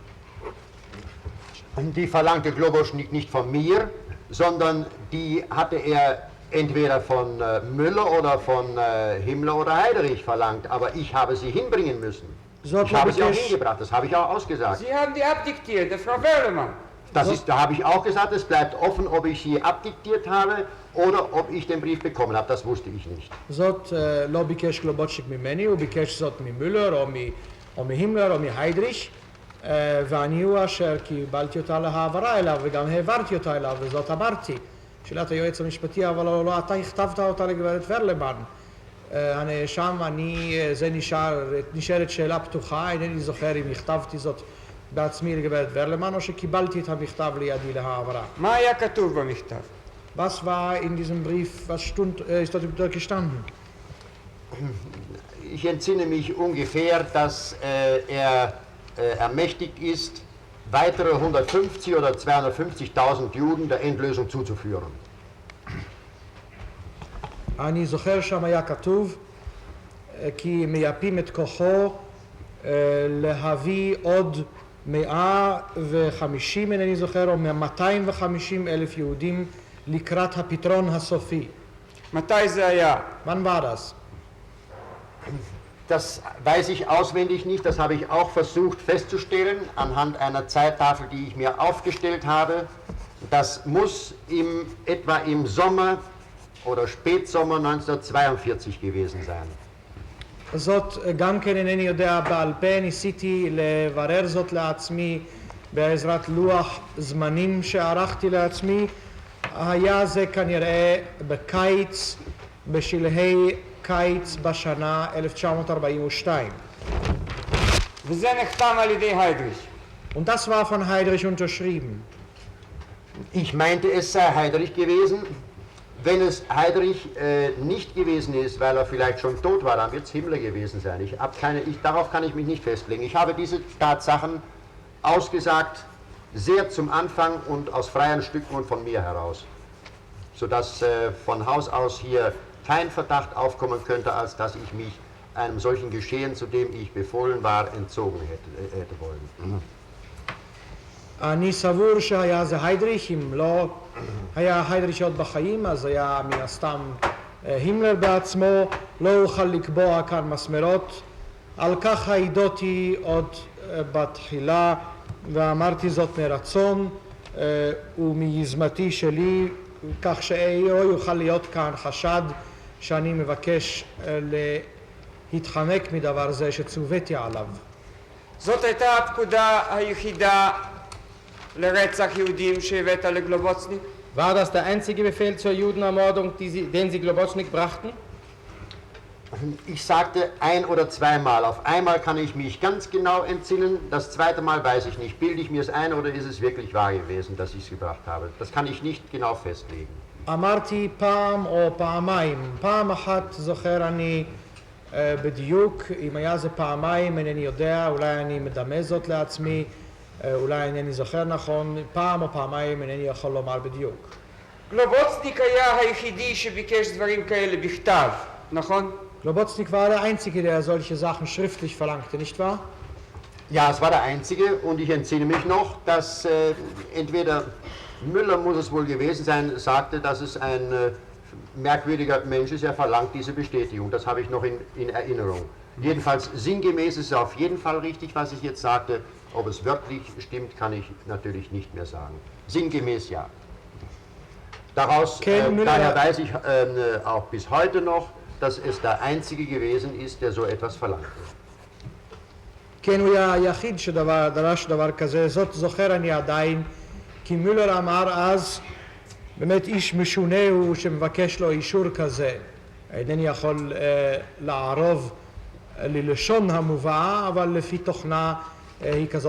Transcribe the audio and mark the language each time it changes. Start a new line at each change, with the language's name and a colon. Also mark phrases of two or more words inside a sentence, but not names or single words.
German: Die verlangte Globoschnik nicht von mir, sondern die hatte er entweder von Müller oder von Himmler oder Heiderich verlangt, aber ich habe sie hinbringen müssen. Ich habe sie auch hingebracht, das habe ich auch ausgesagt. Sie haben die abdiktiert, der Frau Werlemann. Da habe ich auch gesagt, es bleibt offen, ob ich sie abdiktiert habe oder ob ich den Brief bekommen habe, das wusste ich nicht.
Hebrew: זאת לא ביקש גלובוצ'ניק ממני, הוא ביקש זאת ממולר או מהימלר או מהיידריש, ואני הוא אשר קיבלתי אותה להעברה אליו וגם העברתי אותה אליו, וזאת אמרתי. שאלת היועץ המשפטי, אבל לא אתה הכתבת אותה לגברת ורלמן. הנאשם, זה נשארת שאלה פתוחה, אינני זוכר אם הכתבתי זאת בעצמי לגברת ורלמן או שקיבלתי את המכתב לידי להעברה. מה היה כתוב במכתב?
German: Was war in diesem Brief, was ist dort gestanden? Ich entsinne mich ungefähr, dass er ermächtigt ist, weitere 150 oder 250.000 Juden der Endlösung zuzuführen.
Hebrew: אני זוכר שם היה כתוב כי מייפים את כוחו להביא עוד 150, אינני זוכר, או 250,000 יהודים לקראת הפתרון הסופי. מתי זה היה?
German: Wann war das? Das weiß ich auswendig nicht, das habe ich auch versucht festzustellen anhand einer Zeittafel, die ich mir aufgestellt habe. Das muss etwa im Sommer oder Spätsommer 1942 gewesen sein.
Hebrew: זאת גם כן אינני יודע בעל פה, ניסיתי לברר זאת לעצמי בעזרת לוח זמנים שערכתי לעצמי. היה זה כנראה בקיץ, בשלהי קיץ בשנה 1942. וזה נחתם על ידי היידריש.
German: Und das war von Heydrich unterschrieben. Ich meinte, es sei Heiderich gewesen. Wenn es Heiderich nicht gewesen ist, weil er vielleicht schon tot war, dann wird es Himmler gewesen sein. Darauf kann ich mich nicht festlegen. Ich habe diese Tatsachen ausgesagt, sehr zum Anfang und aus freien Stücken und von mir heraus, sodass von Haus aus hier kein Verdacht aufkommen könnte, als dass ich mich einem solchen Geschehen, zu dem ich befohlen war, entzogen hätte wollen.
Hebrew: אני סבור שהיה זה היידריך, אם לא היה היידריך עוד בחיים, אז היה מן הסתם הימלר בעצמו. לא אוכל לקבוע כאן מסמרות. על כך העידותי עוד בתחילה, ואמרתי זאת מרצון ומיזמתי שלי, כך שלא יוכל להיות כאן חשד שאני מבקש התחמק מדבר זה שצוויתי עליו. זאת הייתה הפקודה היחידה לרצח יהודים שהבאת לגלובוצניק?
German: War das der einzige Befehl zur Judenermordung, den Sie Globotschnik brachten? Ich sagte ein- oder zweimal. Auf einmal kann ich mich ganz genau entsinnen, das zweite Mal weiß ich nicht. Bilde ich mir es ein oder ist es wirklich wahr gewesen, dass ich es gebracht habe? Das kann ich nicht genau festlegen.
Hebrew: אמרתי פעם או פעמיים, פעם אחת זוכר אני בדיוק, אם היה זה פעמיים אינני יודע, אולי אני מדמה זאת לעצמי, אולי אינני זוכר נכון, פעם או פעמיים אינני יכול לומר בדיוק. גלובוצניק היה היחידי שביקש דברים כאלה בכתב, נכון?
German: Globocnik war der Einzige, der solche Sachen schriftlich verlangte, nicht wahr? Ja, es war der Einzige und ich entsinne mich noch, dass entweder Müller muss es wohl gewesen sein, sagte, dass es ein merkwürdiger Mensch ist, er verlangt diese Bestätigung. Das habe ich noch in Erinnerung. Jedenfalls sinngemäß ist es auf jeden Fall richtig, was ich jetzt sagte. Ob es wörtlich stimmt, kann ich natürlich nicht mehr sagen. Sinngemäß ja. Daraus daher weiß ich auch bis heute noch, dass es der Einzige gewesen ist, der so etwas verlangte.
Hebrew: כן, הוא היה היחיד שדרש דבר כזה, זאת זוכר אני עדיין, כי מולר אמר אז, באמת איש משונה הוא שמבקש לו אישור כזה. אינני יכול לערוב ללשון המובאה, אבל לפי תוכנה היא כזאת.